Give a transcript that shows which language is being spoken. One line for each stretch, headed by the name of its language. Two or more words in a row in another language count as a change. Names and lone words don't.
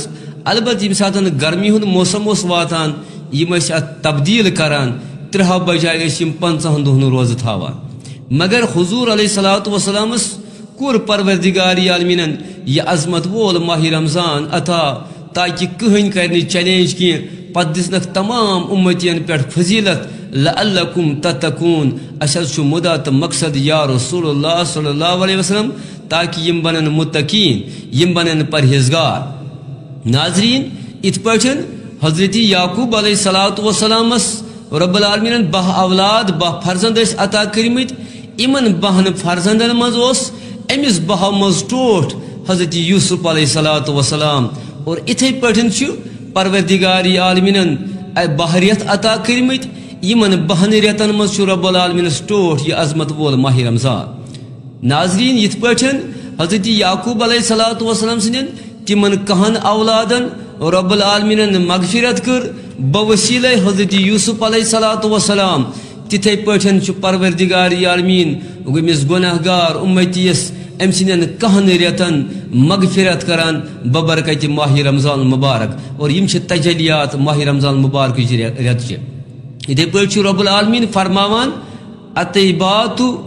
Kashmiri: البتہ ییٚمہِ ساتہٕ گرمی ہُنٛد موسم اوس واتان یِم ٲسۍ اتھ تبدیٖل کران 3 بجائے گژھِ یِم 50 دۄہن روزٕ تھاوان مگر حضور
Arabic: علیہ الصلوۃ والسلامس
Kashmiri: کوٚر پروردگار عالمیٖنن یہِ عظمت وول ماہ رمضان عطا تاکہ کٕہٕنۍ کرِ نہٕ چیلینج کینٛہہ پتہٕ دِژنکھ تمام اُمتین پٮ۪ٹھ فضیلت
Arabic: لعلکم تتقون
Kashmiri: اسہِ حظ چھُ مُدا تہٕ مقصد
Arabic: یا رسول اللہ صلی اللہ علیہ وسلم
Kashmiri: تاکہ یم بنن متقین یم بنن پرہیزگار ناظرین ات پٲٹھۍ حضرت یعقوب
Arabic: علیہ الصلوۃ والسلامس رب العالمین
Kashmiri: 12 اولاد 12 فرزند ٲسۍ عطا کٔرمٕتۍ یمن 12 فرزندن منٛز اوس أمس 12 منٛز ٹوٹھ حضرت یوسف
Arabic: علیہ الصلوۃ والسلام
Kashmiri: اور اتھے پٲٹھۍ چھُ پروردگار عالمینن 12 رٮ۪تھ عطا کٔرمٕتۍ یمن 12 رٮ۪تن منٛز چھُ رب العالمینس ٹوٹھ یہ عظمت وول ماہ رمضان ناظرین یتھ پٲٹھۍ حضرت یعقوب
Arabic: علیہ الصلوۃ والسلام
Kashmiri: سٕنٛدٮ۪ن تمن 10 اولادن
Arabic: رب العالمینن
Kashmiri: مغفرت کر بوسیلہ حضرت یوسف
Arabic: علیہ الصلوۃ والسلام
Kashmiri: تتھے پٲٹھۍ چھُ پروردگار عالمین أمس گناہ گار امتیس ام سندین 10 رٮ۪تن مغفرت کران ببرکت ماہ رمضان مبارک اور یم چھ تجلیات ماہ رمضان مبارک رٮ۪تچہِ اتھے پٲٹھۍ چھُ
Arabic: رب العالمین
Kashmiri: فرماوان الطیبات